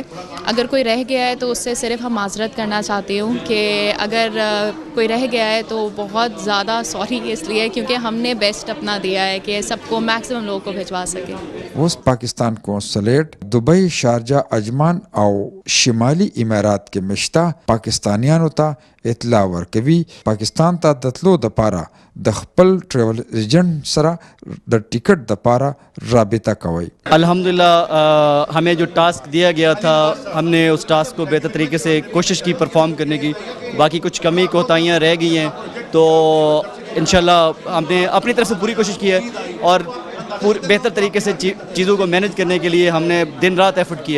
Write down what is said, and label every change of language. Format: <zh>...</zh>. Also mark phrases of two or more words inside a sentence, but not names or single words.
<ur>اگر کوئی رہ گیا ہے تو اس سے صرف ہم معذرت کرنا چاہتی ہوں کہ اگر کوئی رہ گیا ہے تو بہت زیادہ سوری اس لیے کیونکہ ہم نے بیسٹ اپنا دیا ہے کہ سب کو میکسیمم لوگوں کو بھجوا سکیں.</ur> <ps>وست پاکستان قونصلیٹ دبئی شارجہ عجمان او شمالی امارات کے مشتہ پاکستانیانو تا اطلاع ورکوي پاکستان تا دتلو د پاره د خپل</ps> <en>travel agent</en> <ps>سره د ټیکټ د پاره رابطه کوي.</ps> <ur>الحمدللہ ہمیں جو ٹاسک دیا گیا تھا ہم نے اس ٹاسک کو بہتر طریقے سے کوشش کی پرفارم کرنے کی. باقی کچھ کمی کوتاہیاں رہ گئی ہیں تو انشاءاللہ ہم نے اپنی طرف سے پوری کوشش کی ہے, اور بہتر طریقے سے چیزوں کو مینیج کرنے کے لیے ہم نے دن رات ایفرٹ کی ہے.</ur>